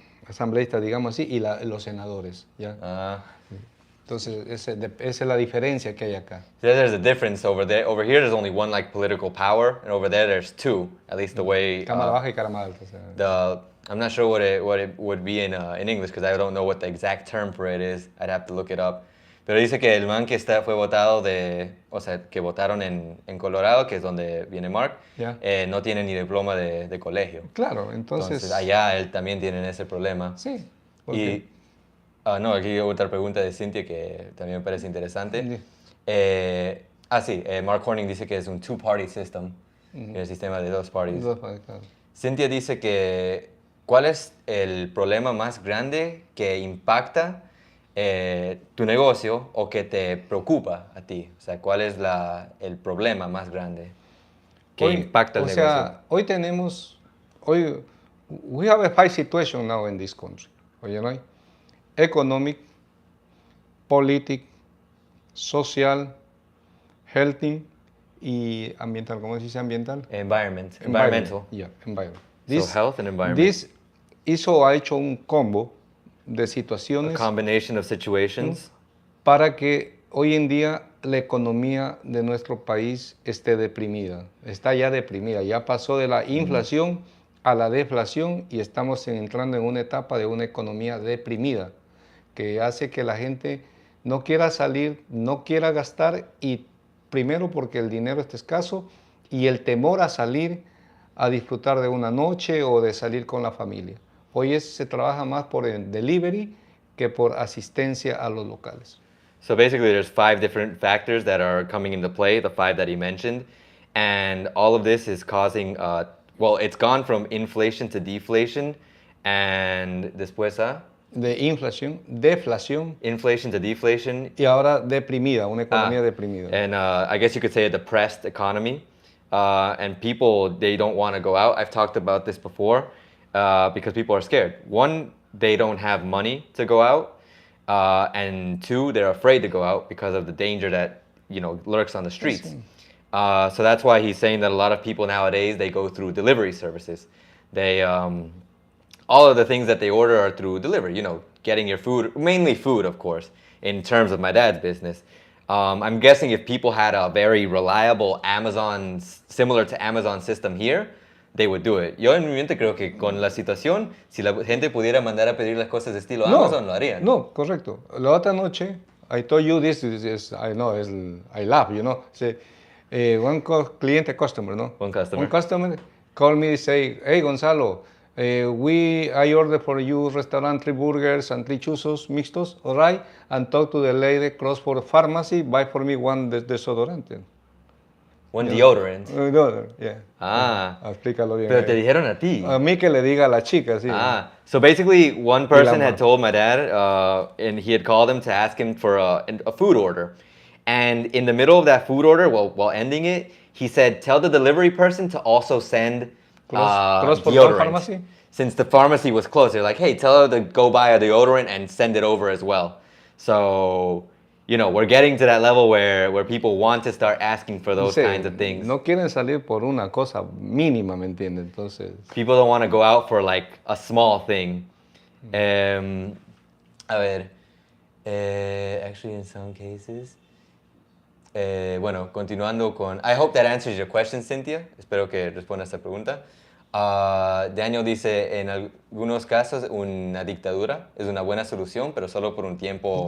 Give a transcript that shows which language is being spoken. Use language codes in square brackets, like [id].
[es] asambleístas, digamos así, y los senadores, ¿ya? Ah. Entonces, esa es la diferencia que hay acá. [en] There's a difference over there. Over here, there's only one like political power, and over there, there's two. At least the way [es] Cámara baja y cámara alta. O sea, [en] I'm not sure what it would be in English because I don't know what the exact term for it is. I'd have to look it up. [es] Pero dice que el man que fue votado o sea, que votaron en Colorado, que es donde viene Mark, Ya. No tiene ni diploma de colegio. claro, entonces allá él también tienen ese problema. sí. Y no, aquí hay otra pregunta de Cynthia que también me parece interesante. Sí. Mark Horning dice que es un [en] two-party system, [es] el sistema de dos parties. Claro. Cynthia dice que ¿cuál es el problema más grande que impacta tu negocio o que te preocupa a ti? O sea, ¿cuál es el problema más grande que impacta el negocio? O sea, hoy [en] we have a five situation now in this country. [es] Oye, ¿no? [en] Economic, politic, social, healthy [es] y ambiental. ¿Cómo se dice ambiental? [en] Environmental. Yeah, environment. So health and environment. [es] Eso ha hecho un combo de [en] A [es] situaciones [en] combination of situations. [es] para que hoy en día la economía de nuestro país esté deprimida. Está ya deprimida, ya pasó de la inflación a la deflación y estamos entrando en una etapa de una economía deprimida que hace que la gente no quiera salir, no quiera gastar y primero porque el dinero está escaso y el temor a salir a disfrutar de una noche o de salir con la familia. Hoy se trabaja más por el delivery que por asistencia a los locales. [en] So basically, there's 5 different factors that are coming into play, the 5 that he mentioned, and all of this is causing, it's gone from inflation to deflation, and después [es] De inflación, deflación [en] inflation to deflation, [es] y ahora deprimida, una economía deprimida. [en] and I guess you could say a depressed economy, and people, they don't want to go out. I've talked about this before, because people are scared. One, they don't have money to go out. And 2, they're afraid to go out because of the danger that lurks on the streets. So that's why he's saying that a lot of people nowadays, they go through delivery services. They all of the things that they order are through delivery. Getting your food, mainly food, of course. In terms of my dad's business, I'm guessing if people had a very reliable Amazon, similar to Amazon system here, they would do it. [es] Yo en mi mente creo que con la situación, si la gente pudiera mandar a pedir las cosas de estilo Amazon, lo harían. No, correcto. La otra noche, [en] I told you this, I know, I laugh, Say, one cliente, customer, no? One customer. One customer called me and say, hey, Gonzalo, I ordered for you restaurant 3 burgers and 3 churros mixtos, all right? And talk to the lady, cross for the pharmacy, buy for me one desodorante. One deodorant. Deodorant, yeah. [es] Explícalo bien. Pero te dijeron a ti. A mí que le diga a la chica, sí. [en] So basically, one person had told my dad, and he had called him to ask him for a food order. And in the middle of that food order, while ending it, he said, tell the delivery person to also send Cross for deodorant. pharmacy? Since the pharmacy was closed, they're like, hey, tell her to go buy a deodorant and send it over as well. So, we're getting to that level where people want to start asking for those kinds of things. [es] No quieren salir por una cosa mínima, ¿me entiendes? Entonces, [en] people don't want to go out for like a small thing. [es] A ver, [en] actually in some cases. [es] Bueno, continuando con... [en] I hope that answers your question, Cynthia. [es] Espero que responda a esta pregunta. Daniel dice, en algunos casos una dictadura es una buena solución, pero solo por un tiempo